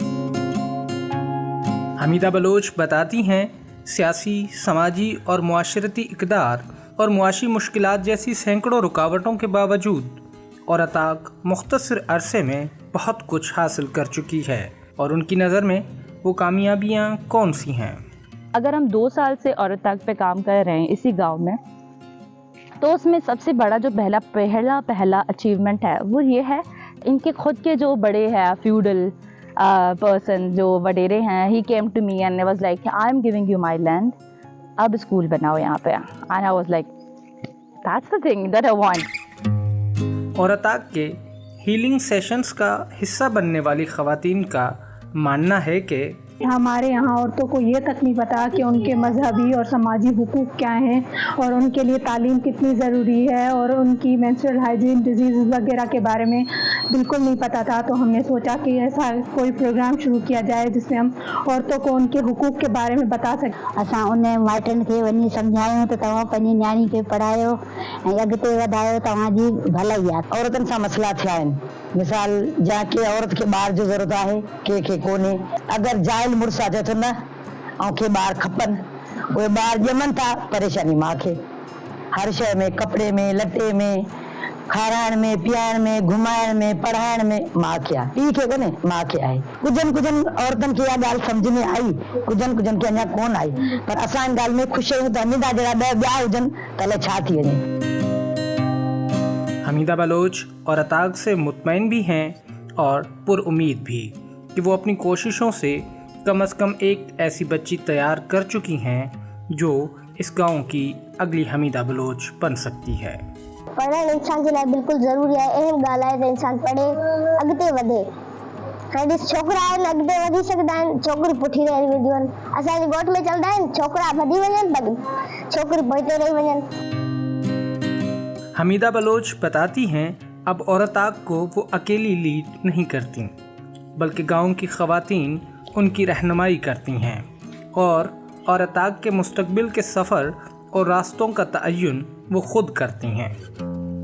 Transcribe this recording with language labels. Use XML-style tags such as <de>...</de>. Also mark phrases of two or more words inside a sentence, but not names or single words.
<ur>حمیدہ بلوچ بتاتی ہیں سیاسی، سماجی اور معاشرتی اقدار اور معاشی مشکلات جیسی سینکڑوں رکاوٹوں کے باوجود اورتاک مختصر عرصے میں بہت کچھ حاصل کر چکی ہے اور ان کی نظر میں وہ کامیابیاں کون سی ہیں. اگر ہم 2 سال سے اورتاک پہ کام کر رہے ہیں اسی گاؤں میں، تو اس میں سب سے بڑا جو پہلا اچیومنٹ ہے وہ یہ ہے، ان کے خود کے جو بڑے ہیں</ur> <en>feudal person</en> <ur>جو وڈیرے ہیں,</ur> <en>he came to me and was like I am giving you my land,</en> <ur>اب سکول بناؤ یہاں پہ.</ur> <en>And I was like that's the thing that I want.</en> <ur>اورتاک کے</ur> <en>healing sessions</en> <ur>کا حصہ بننے والی خواتین کا ماننا ہے کہ ہمارے یہاں عورتوں کو یہ تک نہیں پتا کہ ان کے مذہبی اور سماجی حقوق کیا ہیں اور ان کے لیے تعلیم کتنی ضروری ہے اور ان کی</ur> <en>menstrual hygiene disease</en> <ur>وغیرہ کے بارے میں بالکل نہیں پتا تھا. تو ہم نے سوچا کہ ایسا کوئی پروگرام شروع کیا جائے جس میں ہم عورتوں کو ان کے حقوق کے بارے میں بتا سکیں.</ur> <sd>असां उन माइटनि खे वञी सम्झायूं त तव्हां पंहिंजी न्याणी खे पढ़ायो ऐं अॻिते वधायो, तव्हांजी भलाई आहे। औरतनि सां मसइला थिया आहिनि, मिसाल जंहिंखे औरत खे ॿार जो ज़रूरत आहे कंहिंखे कोन्हे। अगरि जाइल मुड़ुस अचे थो न ऐं खे ॿार खपनि, उहे ॿार ॼमनि था परेशानी माउ खे, हर शइ में, कपिड़े में, लटे में, खाराइण में, पीआइण में, घुमाइण में, पढ़ाइण में माउ खे आहे, पीउ खे कोन्हे, माउ खे आहे। कुझनि औरतनि खे इहा ॻाल्हि सम्झ में आई, कुझनि खे अञा कोन आई, पर असां इन ॻाल्हि में ख़ुशि आहियूं त हमीदा जहिड़ा 10 ॿिया हुजनि त अलाए छा थी वञे।</sd> <ur>حمیدہ بلوچ اورتاک سے مطمئن بھی ہیں اور پرامید بھی کہ وہ اپنی کوششوں سے کم ایک ایسی بچی تیار کر چکی ہیں جو اس گاؤں کی اگلی حمیدہ بلوچ بن سکتی ہے.</ur> <sd>पढ़णु इंसान जे लाइ बिल्कुलु ज़रूरी आहे। अहम ॻाल्हि आहे त इंसान पढ़े, अॻिते वधे। हाणे ॾिस, छोकिरा आहिनि अॻिते वधी सघंदा आहिनि, छोकिरियूं पुठी रही वेंदियूं आहिनि। असांजे ॻोठ में चवंदा आहिनि छोकिरा वधी वञनि, छोकिरियूं पोइते रही वञनि।</sd> <ur>حمیدہ بلوچ بتاتی ہیں اب اورتاک کو وہ اکیلی لیڈ نہیں کرتی، بلکہ گاؤں کی خواتین ان کی رہنمائی کرتی ہیں اور اورتاک کے مستقبل کے سفر اور راستوں کا تعین وہ خود کرتی ہیں.</ur>